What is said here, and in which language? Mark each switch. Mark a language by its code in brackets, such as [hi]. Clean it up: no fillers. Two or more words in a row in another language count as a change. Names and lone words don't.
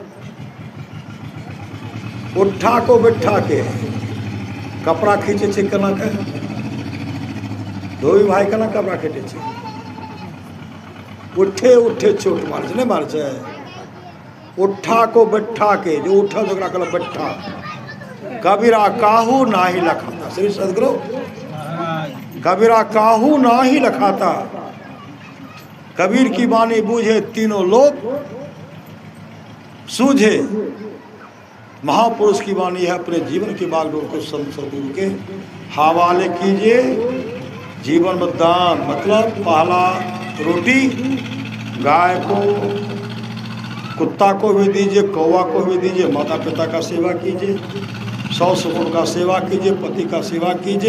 [anp] उठा को बैठा के, कपड़ा खींचे छे केना के, धोबी भाई केना कपड़ा खींचे छे, उठे उठे चोट मार छे, नहीं मार छे। उठा को बैठा के, जो उठल ओकरा कहलक बैठा। [hi] कबीरा काहू नाही लखाता। श्री सदगुरु कबीरा काहू नाही लखाता। कबीर की वाणी बूझे तीनों लोग सूझे। महापुरुष की वाणी है, अपने जीवन की बागडोर को संत सदगुरु के हवाले कीजिए। जीवन में दान मतलब पहला रोटी गाय को, कुत्ता को भी दीजिए, कौवा को भी दीजिए, माता पिता का सेवा कीजिए, सौस ससुर का सेवा कीजिए, पति का सेवा कीजिए।